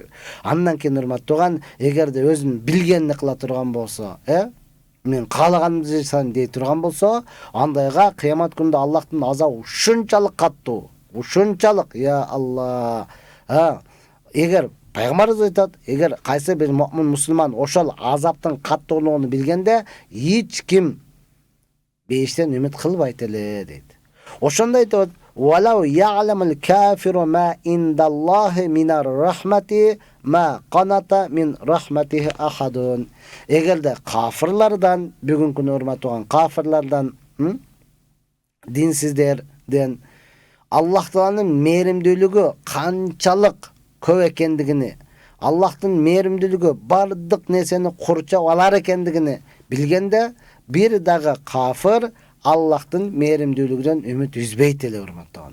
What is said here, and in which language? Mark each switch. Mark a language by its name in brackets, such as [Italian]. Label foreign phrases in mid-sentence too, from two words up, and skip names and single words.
[Kyrgyz] Андан кийин урматтуу тууган, эгерде өзүн билгенди кыла турган болсо, мен каалаганымды жасайм дей турган болсо, андайга кыямат күндө Аллахтын азабы ушунчалык каттуу, ушунчалык, я Алла. Эгер пайгамбарыбыз айтат, эгер кайсы бир муъмин мусулман ошол азаптын каттуулугун билгенде, эч ким бейиштен үмүт кылбайт эле дейт. Ошондой айтат: [Arabic] "ولو يعلم الكافر ما عند الله من الرحمة ما قنط من رحمته أحد." [Kyrgyz] Эгерде кафирлардан, бүгүнкү күнү урматтуу кафирлардан, динсиздерден Аллах Тааланын мээримдүүлүгү канчалык көп экендигини, Аллахтын мээримдүүлүгү бардык нерсени курчап алар экендигини билгенде, бир дагы кафир Аллахтын мээримдүүлүгүнөн үмүт үзбейт эле, урматтуу.